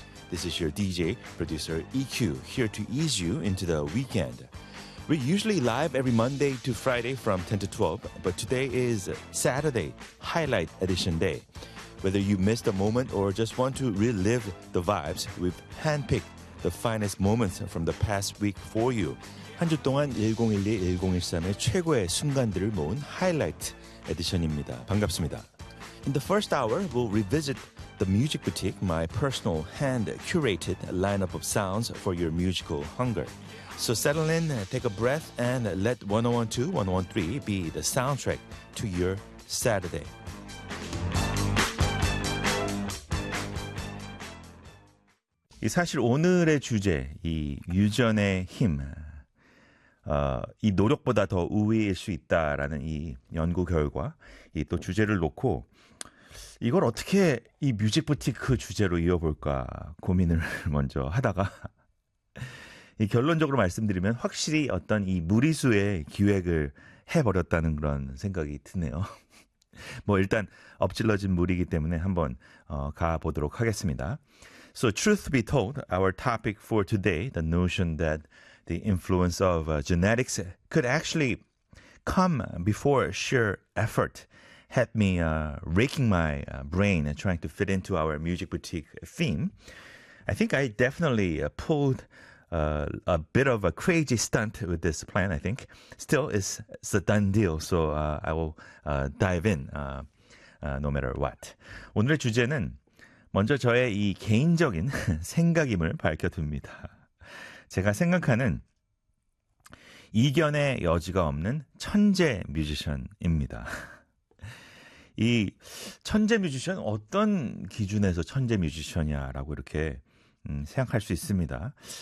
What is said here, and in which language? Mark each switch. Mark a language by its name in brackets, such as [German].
[English] This is your DJ, producer EQ, here to ease you into the weekend. We're usually live every Monday to Friday from 10 to 12, but today is Saturday, highlight edition day. Whether you missed a moment or just want to relive the vibes, we've handpicked the finest moments from the past week for you. [Korean] 한 주 동안 1012, 1013의 최고의 순간들을 모은 하이라이트 에디션입니다. 반갑습니다. [English] In the first hour, we'll revisit the music boutique, my personal hand-curated lineup of sounds for your musical hunger. So settle in, take a breath, and let 101.2, 101.3 be the soundtrack to your Saturday. [Korean] I 사실 오늘의 주제, 이 유전의 힘, 이 노력보다 더 우위일 수 있다라는 이 연구 결과, 이 또 주제를 놓고 이걸 어떻게 이 뮤직 부티크 주제로 이어볼까 고민을 먼저 하다가 이 결론적으로 말씀드리면 확실히 어떤 이 무리수의 기획을 해버렸다는 그런 생각이 드네요. 뭐 일단 엎질러진 물이기 때문에 한번 가보도록 하겠습니다. [English] So truth be told, our topic for today, the notion that the influence of genetics could actually come before sheer effort, had me raking my brain trying to fit into our music boutique theme. I think I definitely pulled a bit of a crazy stunt with this plan, I think. Still, it's a done deal, so I will dive in no matter what. [Korean] 오늘의 주제는 먼저 저의 이 개인적인 생각임을 밝혀둡니다. 제가 생각하는 이견의 여지가 없는 천재 뮤지션입니다. 이 천재 뮤지션, 어떤 기준에서 천재 뮤지션이야라고 이렇게 생각할 수 있습니다.